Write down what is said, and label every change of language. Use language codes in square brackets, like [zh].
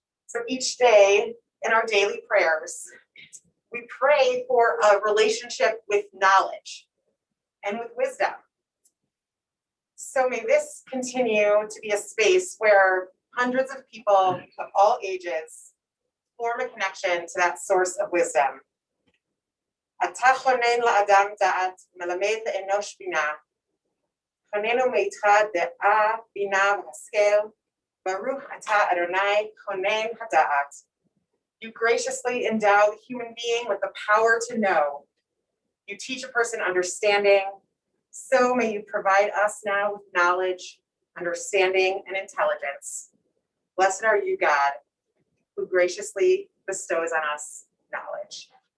[en] So each day in our daily prayers, we pray for a relationship with knowledge and with wisdom. So may this continue to be a space where hundreds of people of all ages form a connection to that source of wisdom. [he] אתה חונן לאדם דעת, מלמד לאנוש בינה. חוננו מאיתך דעה, בינה והשכל. Baruch atah Adonai chonen hada'at. [en] You graciously endow the human being with the power to know. You teach a person understanding. So may you provide us now with knowledge, understanding, and intelligence. Blessed are you, God, who graciously bestows on us knowledge.